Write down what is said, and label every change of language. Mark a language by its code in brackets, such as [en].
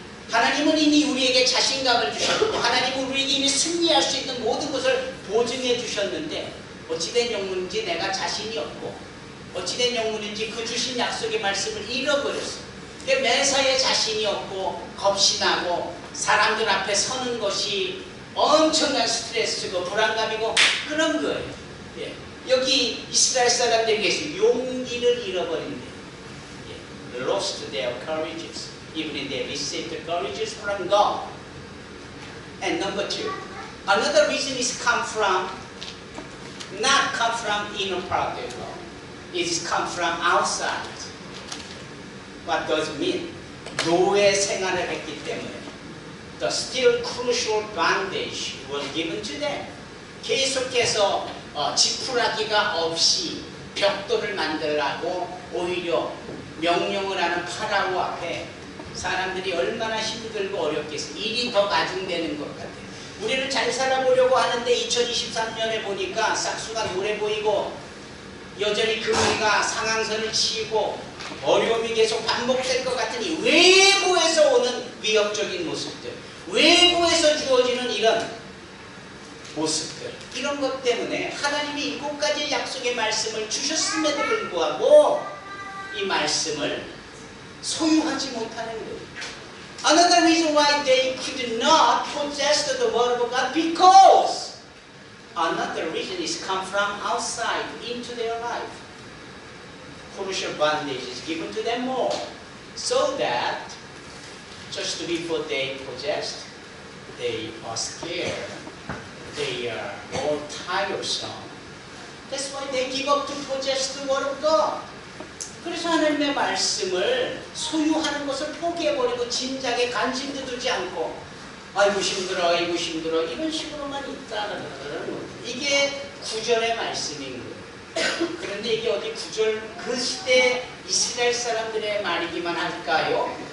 [ko] 하나님은 이미 우리에게 자신감을 주셨고 하나님은 우리에게 이미 승리할 수 있는 모든 것을 보증해 주셨는데 어찌된 영문인지 내가 자신이 없고 어찌된 영문인지 그 주신 약속의 말씀을 잃어버렸어. 매사에 자신이 없고 겁신하고 사람들 앞에 서는 것이 엄청난 스트레스고 불안감이고 그런 거예요. 예. 여기 이스라엘 사람들에게서 용기를 잃어버린대. 예. [en] Lost their courages, even if they received the courages from God. And number two, another reason is not come from inner part of God. It is come from outside. What does it mean? [ko] 노예 생활을 했기 때문에 [en] the still crucial bondage was given to them. [ko] 계속해서 지푸라기가 없이 벽돌을 만들라고 오히려 명령을 하는 파라오 앞에 사람들이 얼마나 힘들고 어렵겠어요. 일이 더 가중되는 것 같아요. 우리는 잘 살아보려고 하는데 2023년에 보니까 싹수가 노래 보이고 여전히 금리가 상한선을 치고 어려움이 계속 반복될 것 같으니 외부에서 오는 위협적인 모습들, 외부에서 주어지는 이런 모습들, 이런 것 때문에 하나님이 7가지의 약속의 말씀을 주셨음에도 불구하고 이 말씀을 소유하지 못하는 거예요. [en] Another reason why they could not possess the word of God, because another reason is come from outside into their life. Crucial bondage is given to them more, so that just before they possessed, they are scared, they are all tiresome. That's why they give up to possess the word of God. [ko] 그래서 하나님의 말씀을 소유하는 것을 포기해버리고 진작에 관심도 두지 않고 아이고 힘들어 이런 식으로만 있다는 거예요. 이게 구절의 말씀인 거예요. 그런데 이게 어디 구절 그 시대 이스라엘 사람들의 말이기만 할까요?